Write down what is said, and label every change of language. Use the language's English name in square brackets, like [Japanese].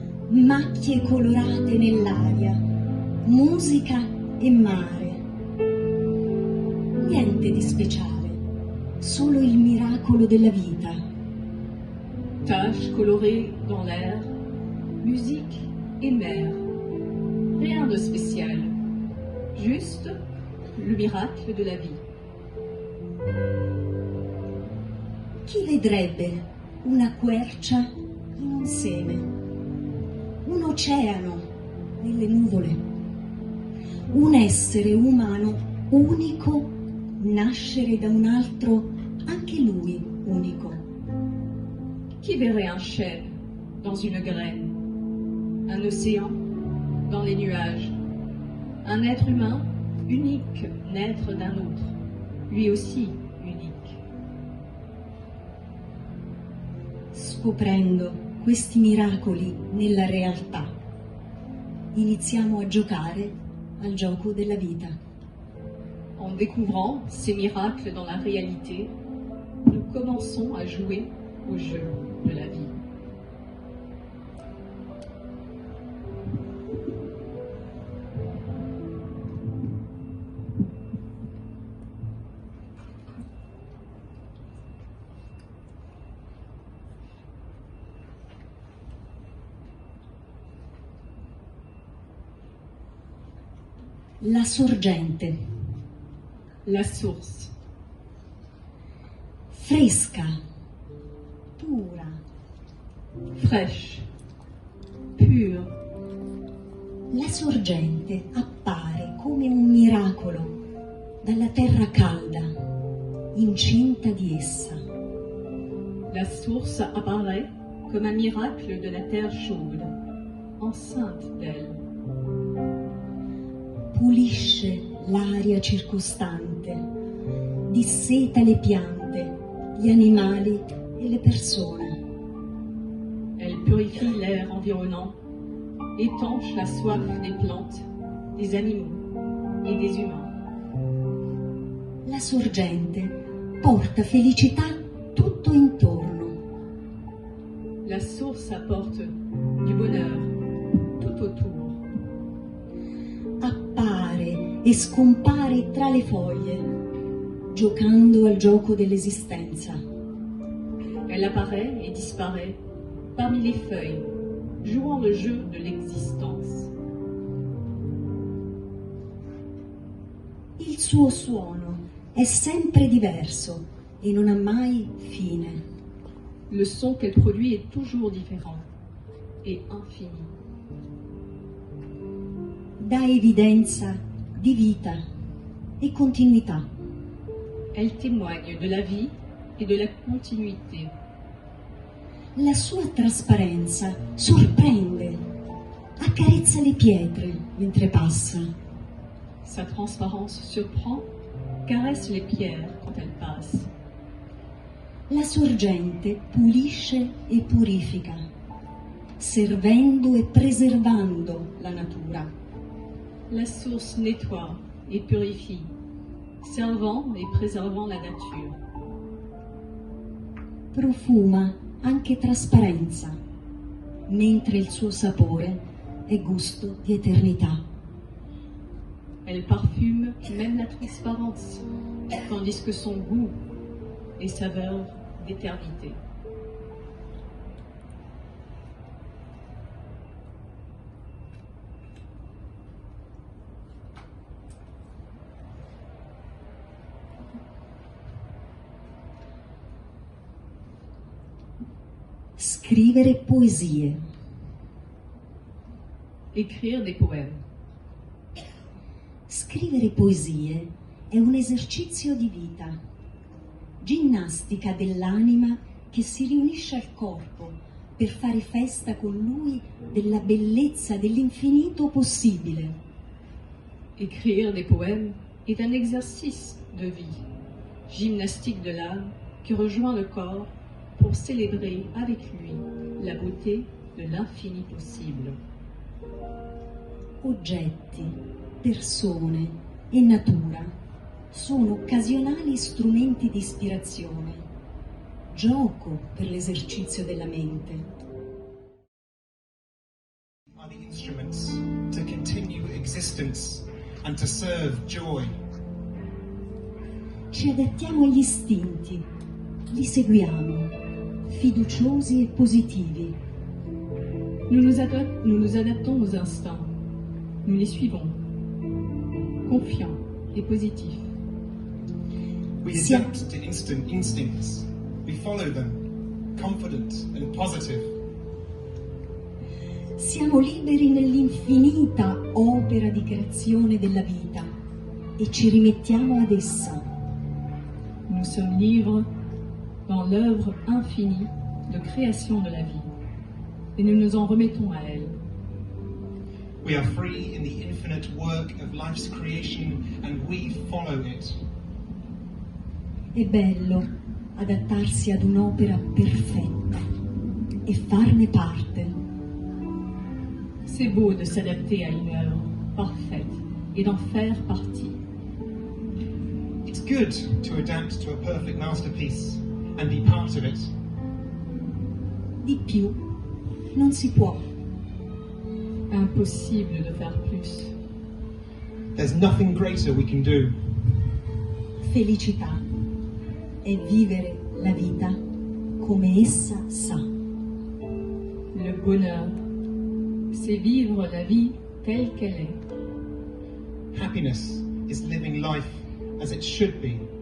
[Italian] Macchie colorate nell'aria, musica e mare. Niente di speciale, solo il miracolo della vita. [French] Taches colorées dans l'air, musique et mer. Rien de spécial, juste le miracle de la vie. [Italian] Chi vedrebbe una quercia in un seme, un oceano nelle nuvole, un essere umano unico nascere da un altro, anche lui unico? [French] Qui verrait un chêne dans une graine, un océan dans les nuages, un être humain unique naître d'un autre, lui aussi unique? [Italian] Scoprendo questi miracoli nella realtà, iniziamo a giocare al gioco della vita. [French] En découvrant ces miracles dans la réalité, nous commençons à jouer au jeu de la vie. [Italian] La sorgente. [French] La source. [Italian] Fresca, pura, [French] Fraîche, pure. [Italian] la sorgente appare come un miracolo dalla terra calda, incinta di essa. [French] La source apparaît comme un miracle de la terre chaude, enceinte d'elle. [Italian] Pulisce l'aria circostante, disseta le piante, gli animali e le persone. [French] Elle purifie l'air environnant, étanche la soif des plantes, des animaux et des humains. [Italian] La sorgente porta felicità tutto intorno. [French] La source apporte du bonheur tout autour. [Italian] Appare e scompare tra le foglie, giocando al gioco dell'esistenza. [French] Elle apparaît et disparaît parmi les feuilles, jouant le jeu de l'existence. [Italian] Il suo suono è sempre diverso e non ha mai fine. [French] Le son qu'elle produit est toujours différent et infini. [Italian] Dà evidenza di vita e continuità. [French] Elle témoigne de la vie et de la continuité. [Italian] La sua trasparenza sorprende, accarezza le pietre mentre passa. [French] Sa transparence surprend, caresse les pierres quand elle passe. [Italian] La sorgente pulisce e purifica, servendo e preservando la natura. [French] La source nettoie et purifie, servant et préservant la nature. [Italian] Profuma anche trasparenza, mentre il suo sapore è gusto di eternità. [French] Elle parfume même la transparence, tandis que son goût est saveur d'éternité. [Italian] Scrivere poesie. [French] Écrire des poèmes. [Italian] Scrivere poesie è un esercizio di vita, ginnastica dell'anima che si riunisce al corpo per fare festa con lui della bellezza dell'infinito possibile. [French] Écrire des poèmes est un exercice de vie, gymnastique de l'âme qui rejoint le corps pour célébrer avec lui la beauté de l'infini possible. [Italian] Oggetti, persone e natura sono occasionali strumenti di ispirazione, gioco per l'esercizio della mente. [English] Are the instruments to continue existence and to serve joy. [Italian] Ci adattiamo agli istinti, li seguiamo, fiduciosi e positivi. [French] Nous nous adaptons aux instincts, nous les suivons, confiants et positifs. [English] We adapt to instincts. We follow them, confident and positive. [Italian] Siamo liberi nell'infinita opera di creazione della vita e ci rimettiamo ad essa. [French] Nous sommes libres dans l'œuvre infinie de création de la vie et nous nous en remettons à elle. [English] We are free in the infinite work of life's creation and we follow it. [Italian] È bello adattarsi ad un'opera perfetta e farne parte. [French] C'est beau de s'adapter à une œuvre parfaite et d'en faire partie. [English] It's good to adapt to a perfect masterpiece and be part of it. [Italian] Di più non si può. [French] Impossible de faire plus. [English] There's nothing greater we can do. [Italian] Felicità è vivere la vita come essa sa. [French] Le bonheur, c'est vivre la vie telle qu'elle est. [English] Happiness is living life as it should be.